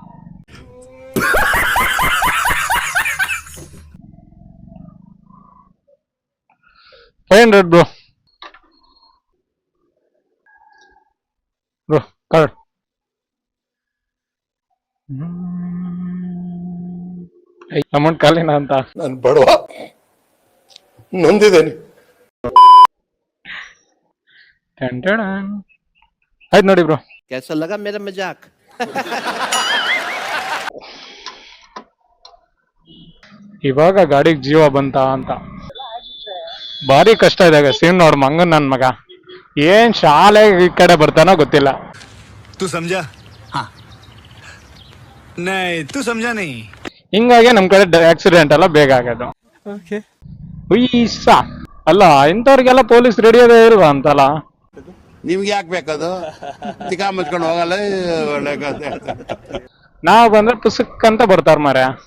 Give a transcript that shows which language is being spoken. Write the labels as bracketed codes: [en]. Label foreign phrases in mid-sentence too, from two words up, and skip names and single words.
[kn] $500 ಬ್ರೋ ಕಾರ್ಡ್. ಅಮೌಂಟ್ ಖಾಲಿನ ಅಂತ. ನಾನು ಬಡವ, ನೊಂದಿದ್ದೇನೆ. ಆಯ್ತು ನೋಡಿ ಬ್ರೋ. [hi] कैसा लगा मेरा मजाक? [kn] ಇವಾಗ ಗಾಡಿಗೆ ಜೀವ ಬಂತ ಅಂತ. ಭಾರಿ ಕಷ್ಟ ಇದೆ ಸೀನ್ ನೋಡ್. ಮಂಗನ್ ನನ್ ಮಗ ಏನ್ ಶಾಲೆ ಈ ಕಡೆ ಬರ್ತಾನೋ ಗೊತ್ತಿಲ್ಲ. [hi] तू समझा? हाँ नहीं तू समझा नहीं. [kn] ಹಿಂಗಾಗಿ ನಮ್ ಕಡೆ ಆಕ್ಸಿಡೆಂಟ್ ಎಲ್ಲ ಬೇಗ ಆಗೋದು. ಹುಯ್ಸಾ ಅಲ್ಲ, ಇಂಥವ್ರಿಗೆಲ್ಲ ಪೊಲೀಸ್ ರೆಡಿಯೋದೇ ಇಲ್ವಾ ಅಂತಲ್ಲ. ನಿಮ್ಗೆ ಯಾಕೆ ಬೇಕದು? ತಿಕಾ ಮುಚ್ಕೊಂಡು ಹೋಗಲ್ಲ. ಒಳ್ಳೆ ಕಥೆ. ನಾವ್ ಬಂದ್ರೆ ಪುಸ್ತಕ ಅಂತ ಬರ್ತಾರ ಮಾರ್ಯ.